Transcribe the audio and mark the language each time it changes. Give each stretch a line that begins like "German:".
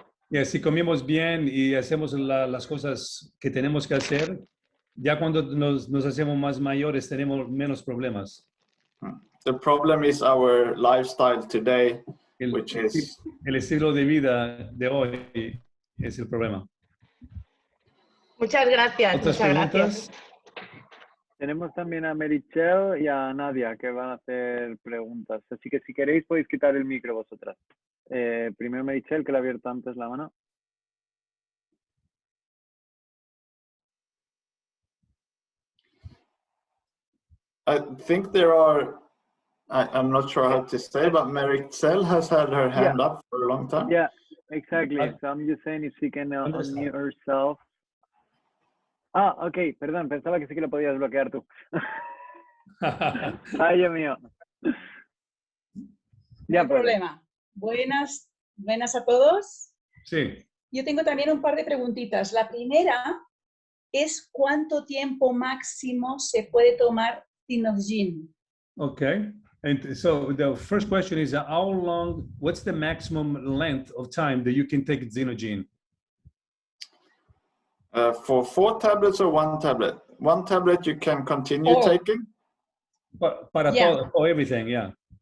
Spanish: Yeah, si comemos bien y hacemos las cosas que tenemos que hacer, ya cuando nos hacemos más mayores tenemos menos problemas.
English: The problem is our lifestyle today, which is...
Spanish: El estilo de vida de hoy es el problema. Muchas gracias. ¿Otras muchas preguntas? Gracias. Tenemos también a Merichel y a Nadia que van a hacer preguntas. Así que si queréis podéis quitar el micro vosotras. Primero Merichel, que le ha abierto antes la mano.
English: I think there are, I'm not sure how to say, but Merichel has had her hand up for a long time. Yeah, exactly. So I'm just saying if she can unmute herself.
Spanish: Ah, ok, perdón, pensaba que sí que lo podías bloquear tú. Ay, Dios mío. No hay problema. Buenas a todos. Sí. Yo tengo también un par de preguntitas. La primera es ¿cuánto tiempo máximo se puede tomar Xenogene?
English: Okay. And so the first question is how long, what's the maximum length of time that you can take Xenogene? For 4 tablets or 1 tablet? 1 tablet you can continue taking?
Spanish: Para todo,
English: for everything, yeah.